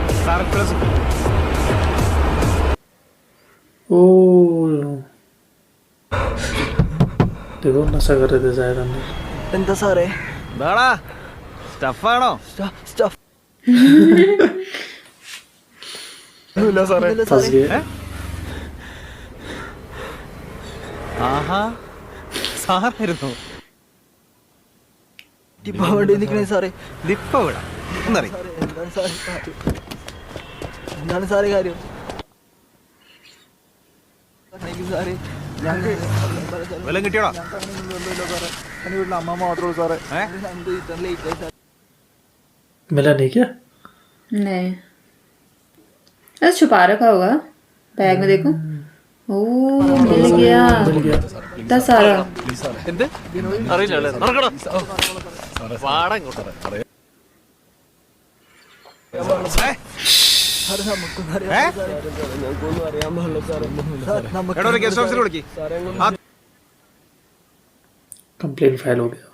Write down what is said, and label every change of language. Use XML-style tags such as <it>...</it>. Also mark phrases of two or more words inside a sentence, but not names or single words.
<hi>ओ देखो नशा कर रहे थे शायद अंदर।</hi> <ml>എന്താ സാറേ സ്റ്റഫാണോ?</ml> <hi>फंस गए।</hi> <ml>ആഹാ സാറായിരുന്നു. സാറേ ലിപ്പ വിടാം എന്നറിയാം. എന്താണ് സാറേ കാര്യം? വല്ലതും കിട്ടിയോടാ? അമ്മ മാത്രമേ സാറേ.</ml> <hi>मिला नहीं क्या? नहीं, ऐसे छुपा रखा होगा बैग में, देखो। ओ मिल गया इतना सारा।</hi> <ml>എന്ത് അറിയില്ല. വാടാ ഇങ്ങോട്ട്.</ml> <en>complaint file</en> <hi>हो गया।</hi>